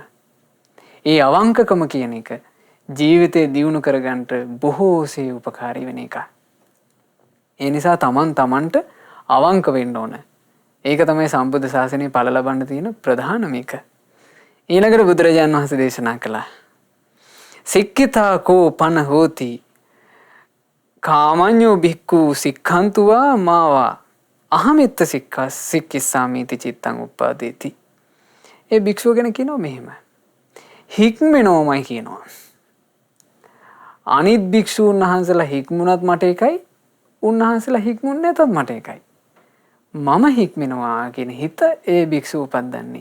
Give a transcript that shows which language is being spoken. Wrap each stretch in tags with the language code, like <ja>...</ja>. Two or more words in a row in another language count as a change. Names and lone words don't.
<si>ඒ අවංකකම කියන එක ජීවිතේ දියුණු කරගන්න බොහෝසේ උපකාරී වෙන එක. ඒ නිසා තමන්ට අවංක වෙන්න ඕන. ඒක තමයි සම්බුද්ධ ශාසනයේ ඵල ලබන්න තියෙන ප්‍රධානම එක. ඊළඟට බුදුරජාණන් වහන්සේ දේශනා කළා.</si> <pi>සික්ඛිතා කෝ පන හෝති කාමඤ්ඤෝ භික්ඛු සික්ඛන්තුවා මාවා අහමෙත්ත සික්ඛිස්සාමීති චිත්තං උප්පාදේති.</pi> <si>ඒ භික්ෂුව ගැන කියනවා මෙහෙම. හික්මෙනෝමයි කියනවා. අනිත් භික්ෂූන් වහන්සේලා හික්මුණත් මට එකයි, උන්වහන්සේලා හික්මුන්නේ නැතත් මට එකයි. මම හික්මෙනවා කියන හිත ඒ භික්ෂුව උපද්දන්නේ.</si>